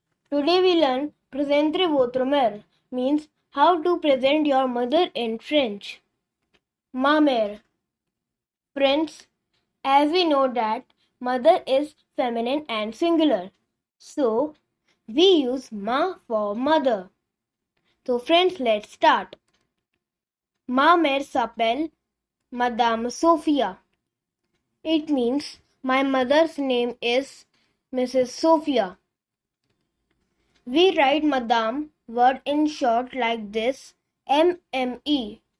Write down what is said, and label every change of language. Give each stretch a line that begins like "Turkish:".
English: Today we learn
French: Présentez Votre Mère
English: means how to present your mother in French.
French: Ma mère.
English: Friends, as we know that mother is feminine and singular, so we use ma for mother. So friends, let's start.
French: Ma mère s'appelle Mme Sofia.
English: It means my mother's name is Mrs. Sofia. We write Madame word in short like this, MME.